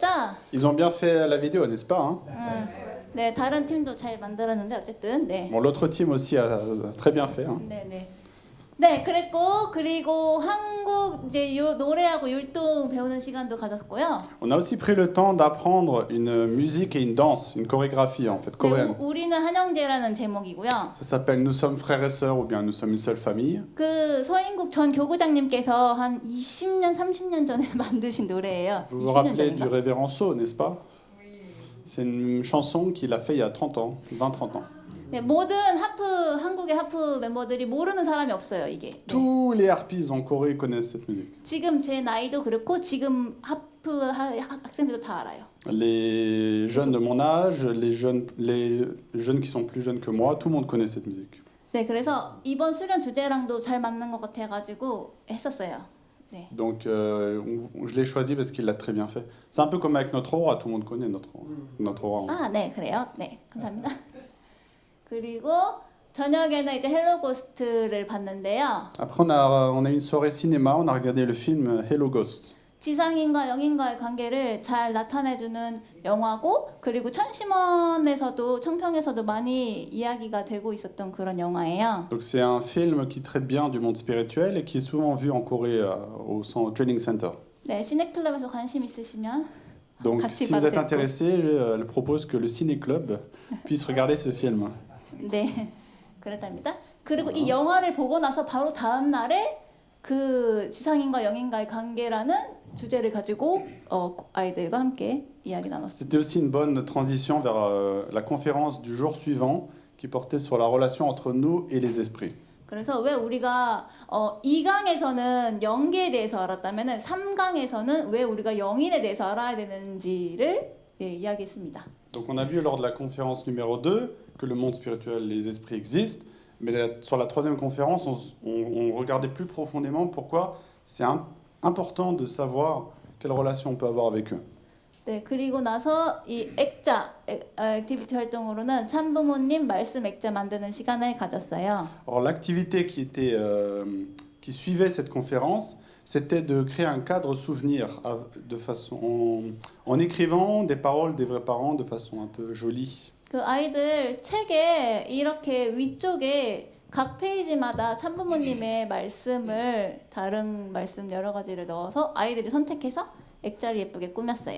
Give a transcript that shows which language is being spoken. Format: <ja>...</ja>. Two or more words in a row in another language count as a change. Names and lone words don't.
<fr>Ils ont bien fait la vidéo, n'est-ce pas hein?</fr> <ko>네, 다른 팀도 잘 만들었는데 어쨌든 네.</ko> <fr>Bon, l'autre team aussi a très bien fait. Hein.</fr> <ko>네, 네. 네, 그리고 한국 이제 노래하고 율동 배우는 시간도 가졌고요.</ko> <fr>On a aussi pris le temps d'apprendre une musique et une danse, une chorégraphie en fait, coréenne.</fr> <ko>네, 우리는 한영제라는 제목이고요.</ko> <fr>Ça s'appelle Nous sommes frères et sœurs ou bien Nous sommes une seule famille.</fr> <ko>그 서인국 전 교구장님께서 한 20년, 30년 전에 만드신 노래예요.</ko> <fr>Vous vous rappelez du révérend So, n'est-ce pas? C'est une chanson qu'il a fait il y a 30 ans, 20-30 ans.</fr> <ko>네, 모든 한국의 하프 멤버들이 모르는 사람이 없어요, 이게.</ko> <fr>Tous les harpistes en Corée connaissent cette musique.</fr> <ko>지금 제 나이도 그렇고 지금 하프 학생들도 다 알아요.</ko> <fr>Les jeunes de mon âge, les jeunes qui sont plus jeunes que moi, tout le monde connaît cette musique.</fr> <ko>네, 그래서 이번 수련 주제랑도 잘 맞는 것 같아가지고 했었어요. 네.</ko> <fr>Donc je l'ai choisi parce qu'il l'a très bien fait. C'est un peu comme avec notre aura, tout le monde connaît notre aura.</fr> <ko>아, 네, 그래요. 네, 감사합니다. 그리고 저녁에는 이제 헬로 고스트를 봤는데요.</ko> <fr>Après on a eu une soirée cinéma, on a regardé le film Hello Ghost.</fr> <ko>지상인과 영인과의 관계를 잘 나타내주는 영화고, 그리고 천심원에서도 청평에서도 많이 이야기가 되고 있었던 그런 영화예요.</ko> <fr>Donc c'est un film qui traite bien du monde spirituel et qui est souvent vu en Corée au</fr> <en>Training Center.</en> <ko>네, 시네클럽에서 관심 있으시면</ko> <fr>Donc</fr> <ko>같이</ko> <fr>si vous</fr> <ko>봐도</ko> <fr>êtes</fr> <ko>되고.</ko> <fr>intéressé, je propose que le Ciné Club puisse regarder ce film.</fr> <ko>네, 그렇답니다. 그리고 이 영화를 보고 나서 바로 다음 날에 그 지상인과 영인과의 관계라는 주제를 가지고 아이들과 함께 이야기 나눴습니다.</ko> <fr>C'était aussi une bonne transition vers la conférence du jour suivant qui portait sur la relation entre nous et les esprits.</fr> <ko>그래서 왜 우리가 2강에서는 영계에 대해서 알았다면 3강에서는 왜 우리가 영인에 대해서 알아야 되는지를 이야기했습니다.</ko> <fr>Donc on a vu lors de la conférence numéro 2 que le monde spirituel, les esprits existent, mais sur la troisième conférence, on regardait plus profondément pourquoi c'est important de savoir quelle relation on peut avoir avec eux.</fr> <ko>네, 그리고 나서 이 액자 액티비티 활동으로는 참부모님 말씀 액자 만드는 시간을 가졌어요.</ko> <fr>Alors l'activité qui suivait cette conférence, c'était de créer un cadre souvenir en écrivant des paroles des vrais parents de façon un peu jolie.</fr> <ko>그 아이들 책에 이렇게 위쪽에 각 페이지마다 참부모님의 말씀을 다른 말씀 여러 가지를 넣어서 아이들이 선택해서 액자를 예쁘게 꾸몄어요.</ko>